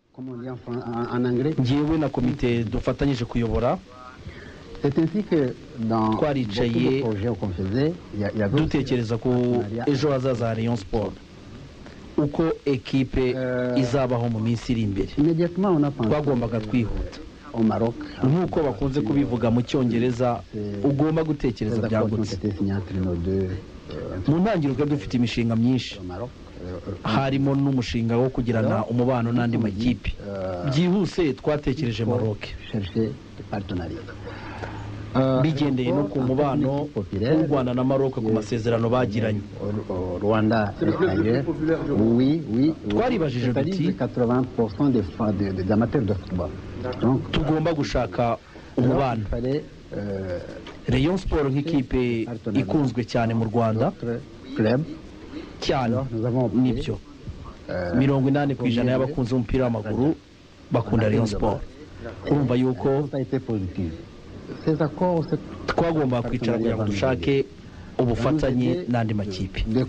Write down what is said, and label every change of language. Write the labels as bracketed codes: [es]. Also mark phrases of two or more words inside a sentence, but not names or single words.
[fr] comment on dit en anglais. [rw] Njyewe na komite dufatanyije kuyobora [fr] C'est ainsi que dans beaucoup de projets qu'on faisait, il y avait [rw] dutekereza ku ejo hazaza ha Rayon Sport uko ekipe izabaho mu minsi iri imbere. [fr] Immédiatement on a pensé [rw] twagombaga kwihuta [fr] au Maroc, [rw] nk'uko bakunze kubivuga mu cyongereza, ugomba gutekereza byagutse. Mu ntangiriro twari dufite imishinga myinshi, harimo n'umushinga wo kugirana umubano n'andi makipe. Byihuse twatekereje Maroc, bigendeye no ku mubano w'u Rwanda na Maroc ku masezerano bagiranye. Rwanda twaribajije duti [fr] 80% des amateurs de football. Donc [rw] tugomba gushaka umubano. Rayon Sport nk'ikipe ikunzwe cyane mu Rwanda cyane, nibyo 80% y'abakunzi b'umupira w'amaguru bakunda Rayon Sport. Urumva yuko twagomba kwicara kugira ngo dushake ubufatanye n'andi makipe.